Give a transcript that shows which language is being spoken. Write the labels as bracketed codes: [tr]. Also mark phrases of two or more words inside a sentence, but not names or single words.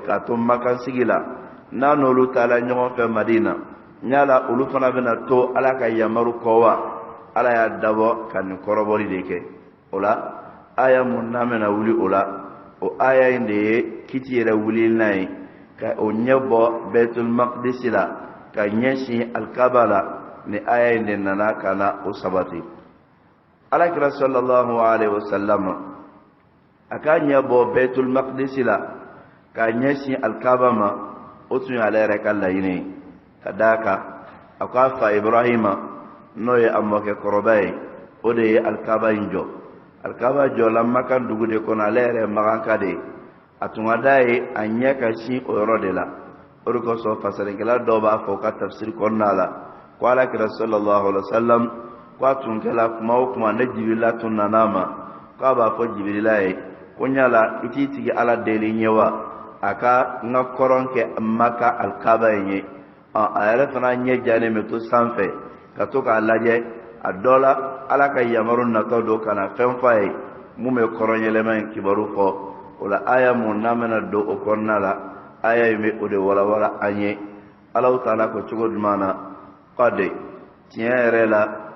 [bm] k'a to Maka sigi la n'a n'olu taala ɲɔgɔn fɛ Madina ɲala olu fana bɛna to ala ka yamaru kɔ wa ala y'a dabɔ ka nin kɔrɔbɔli de kɛ o la aya mun n'a bɛna wuli o la o aya in de ye kiti yɛrɛ wuli n'a ye ka o ɲɛ bɔ Baitul Maqdis la ka ɲɛsin alikaba la ni aya in de nana ka na o sabati alakira [ar] صلى الله عليه وسلم [bm] a ka ɲɛ bɔ Baitul Maqdis la ka ɲɛsin alikaba ma o tun ye ale yɛrɛ ka laɲini ye ka d'a kan a k'a fa Ibrahima n'o ye a mɔkɛ kɔrɔba ye o de ye alikaba in jɔ alikaba jɔla Maka dugu de kɔnɔ ale yɛrɛ maganka de ye a tun ka d'a ye a ɲɛ ka sin o yɔrɔ de la o de kosɔn fasarinkɛla dɔw b'a fɔ ka tafsiri kɔnɔna la ko alakira [ar] صلى الله عليه وسلم [bm] ko a tun kɛla kuma o kuma ne Jibirila tun nana ma ko a b'a fɔ Jibirila ye ko ɲala i t'i sigi ala deli ɲɛ wa a ka n ka kɔrɔn kɛ Maka alikaba in ye a yɛrɛ fana ɲɛ jalen bɛ to sanfɛ ka to k'a lajɛ a dɔ la ala ka yamaru natɔ don ka na fɛn f'a ye mun bɛ kɔrɔn yɛlɛma in kibaru fɔ o la aya mun n'a bɛna don o kɔnɔna la aya in bɛ o de walawala an ye Alahu Taala ko cogo jumɛn na kɔde tiɲɛ yɛrɛ la